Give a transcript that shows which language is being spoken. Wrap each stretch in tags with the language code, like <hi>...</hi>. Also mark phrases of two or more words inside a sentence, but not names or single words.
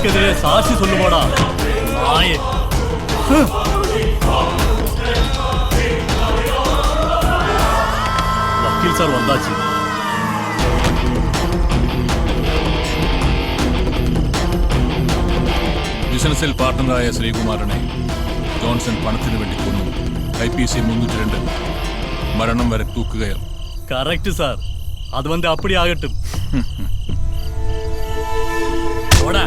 <ta>சாட்சி சொல்லுவாடா நாயே. வக்கீல் சார் வந்தாச்சு.</ta> <ml>ബിസിനസ്സിൽ പാർട്ട്ണറായ ശ്രീകുമാരനെ ജോൺസൺ പണത്തിന് വേണ്ടി കൊന്നു. IPC 302 മരണം വരെ തൂക്കുകയർ.</ml> <ta>கரெக்ட் சார். அது வந்து அப்படி ஆகட்டும். ஓடா</ta>